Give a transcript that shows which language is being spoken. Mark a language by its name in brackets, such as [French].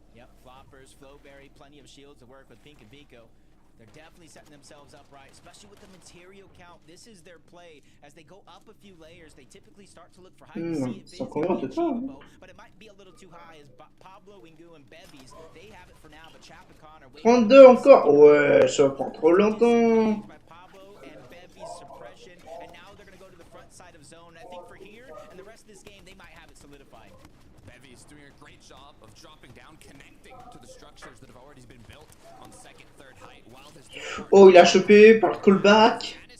[English] Yep, Floppers, Flowberry, plenty of shields to work with Pink and Vico. They're definitely setting themselves up right, especially with the material count. This is their play. As they go up a few layers, they typically start to look for high achievable, but it might be a little too high as Pablo, Wingu, and Bevies, they have it for now, but Chap and Connor... [French] 32 encore? Ouais, ça prend trop longtemps. [English] Pablo and Bevies suppression, and now they're going to go to the front side of zone. I think for here and the rest of this game, they might have it solidified. Bevies doing a great job of dropping down, connecting to the structures that have already been built on second, third height. [French] Oh, il a chopé par le callback.